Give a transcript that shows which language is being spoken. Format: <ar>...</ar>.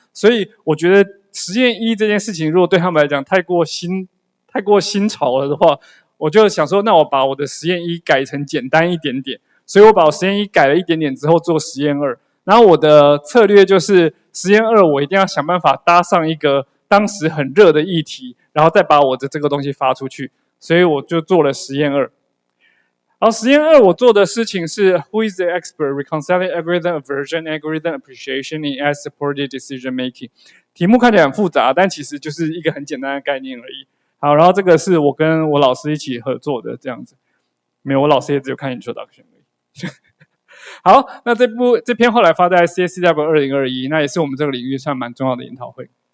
<zh>所以我觉得实验一这件事情，如果对他们来讲太过新潮了的话，我就想说，那我把我的实验一改成简单一点点。所以我把我实验一改了一点点之后，做实验二。然后我的策略就是实验二，我一定要想办法搭上一个当时很热的议题，然后再把我的这个东西发出去。所以我就做了实验二。然后实验二我做的事情是</zh> <en>Who is the expert reconciling algorithm aversion, algorithm appreciation in ad-supported decision making？</en> <zh>题目看起来很复杂，但其实就是一个很简单的概念而已。好，然后这个是我跟我老师一起合作的这样子。没有，我老师也只有看 introduction 而已。好，那这篇后来发在 CSCW 2021，那也是我们这个领域算蛮重要的研讨会。</zh>